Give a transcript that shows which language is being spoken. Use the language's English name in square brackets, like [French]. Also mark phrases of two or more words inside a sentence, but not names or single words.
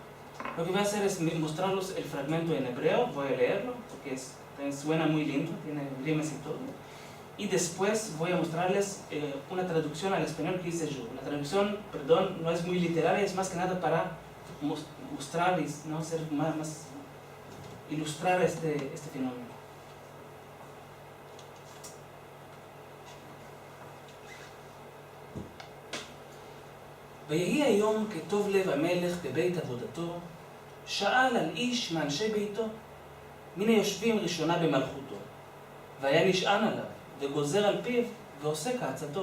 [Spanish] Lo que voy a hacer es mostrarles el fragmento en hebreo, voy a leerlo porque suena muy lindo, tiene rimas y todo. Y después voy a mostrarles una traducción al español que hice yo. La traducción, perdón, no es muy literaria, es más que nada para mostrar y no ser más ilustrar este fenómeno. [Hebrew] ויהי היום כטוב לב המלך בבית עבודתו, שאל על איש מאנשי ביתו, מן היושבים ראשונה במלכותו, והיה נשען עליו, וגוזר על פיו, ועושה כעצתו.